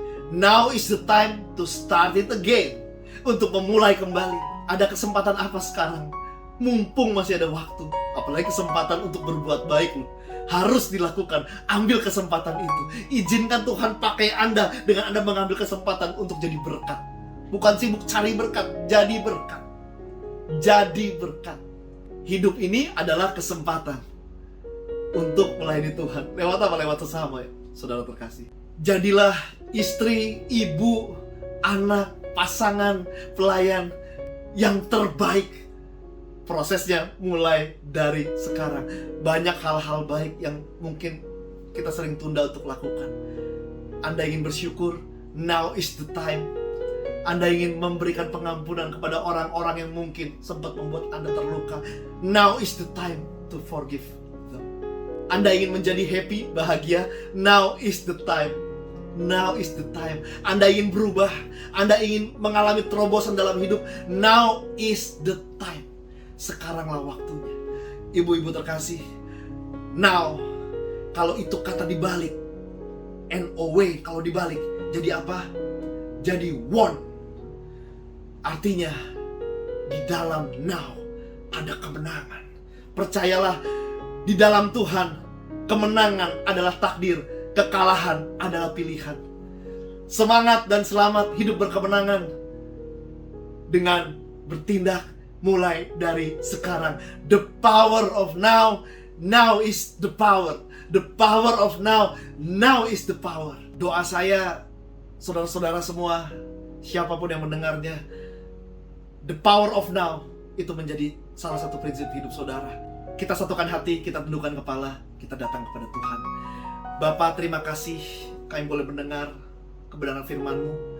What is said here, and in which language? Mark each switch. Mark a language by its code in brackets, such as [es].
[en] Now is the time to start it again. [id] Untuk memulai kembali. Ada kesempatan apa sekarang? Mumpung masih ada waktu. Apalagi kesempatan untuk berbuat baik loh. Harus dilakukan. Ambil kesempatan itu. Izinkan Tuhan pakai Anda dengan Anda mengambil kesempatan untuk jadi berkat. Bukan sibuk cari berkat, jadi berkat. Jadi berkat. Hidup ini adalah kesempatan untuk melayani Tuhan. Lewat apa? Lewat sesama ya, saudara terkasih. Jadilah istri, ibu, anak, pasangan, pelayan yang terbaik. Prosesnya mulai dari sekarang. Banyak hal-hal baik yang mungkin kita sering tunda untuk lakukan. Anda ingin bersyukur, [en] now is the time. [id] Anda ingin memberikan pengampunan kepada orang-orang yang mungkin sempat membuat Anda terluka. [en] Now is the time to forgive. [id] Anda ingin menjadi happy, bahagia, [en] now is the time. Now is the time. [id] Anda ingin berubah, Anda ingin mengalami terobosan dalam hidup, [en] now is the time. [id] Sekaranglah waktunya. Ibu-ibu terkasih, now, kalau itu kata dibalik, N-O-W kalau dibalik, jadi apa? Jadi won. Artinya, di dalam now ada kemenangan. Percayalah, di dalam Tuhan, kemenangan adalah takdir, kekalahan adalah pilihan. Semangat dan selamat hidup berkemenangan dengan bertindak mulai dari sekarang. [en] The power of now, now is the power. The power of now, now is the power. [id] Doa saya, saudara-saudara semua, siapapun yang mendengarnya, [en] the power of now [id] itu menjadi salah satu prinsip hidup saudara. Kita satukan hati, kita tundukkan kepala, kita datang kepada Tuhan. Bapa, terima kasih kami boleh mendengar kebenaran firman-Mu.